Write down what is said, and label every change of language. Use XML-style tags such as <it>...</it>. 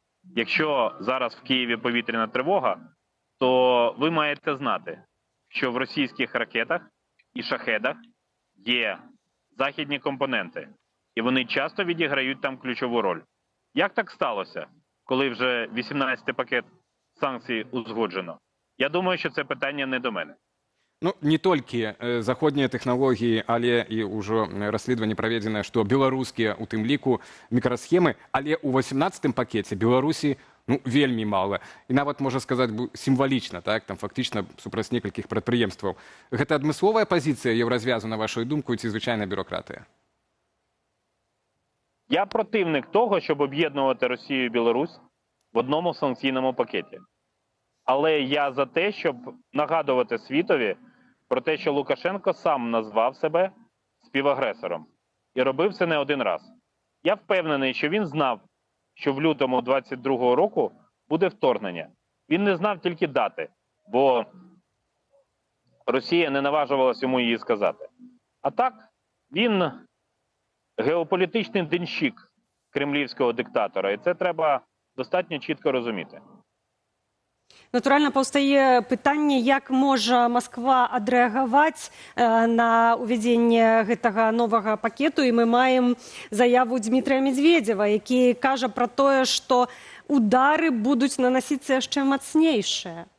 <uk>Якщо зараз в Києві повітряна тривога, то ви маєте знати, що в російських ракетах і шахедах є західні компоненти. І вони часто відіграють там ключову роль. Як так сталося, коли вже 18-й пакет санкцій узгоджено? Я думаю, що це питання не до мене.</uk> <be>Ну, не толькі заходнія тэхналогіі, але і ўжо расследаванне праведзенае, што беларускія, у тым ліку, мікрасхемы, але ў 18-м пакеце Беларусі вельмі мала. І нават, можна сказаць, сімвалічна, так? Там фактычна супраць некалькіх прадпрыемстваў. Гэта адмысловая пазіцыя Еўразвязу, на вашу думку, ці звычайная бюрократыя?</be> <uk>Я противник того, щоб об'єднувати Росію і Білорусь в одному санкційному пакеті. Але я за те, щоб нагадувати світові про те, що Лукашенко сам назвав себе співагресором. І робив це не один раз. Я впевнений, що він знав, що в лютому 22-го року буде вторгнення. Він не знав тільки дати, бо Росія не наважувалась йому її сказати. А так, він геополітичний денщик кремлівського диктатора. І це треба достатньо чітко розуміти.</uk> <be>Натуральна паўстае пытанне, як можа Масква адрэагаваць на ўвядзенне гэтага новага пакету. І мы маем заяву Дмітрия Медведева, які кажа пра тое, што удары будуць наносіцца яшчэ мацнейшыя.</be>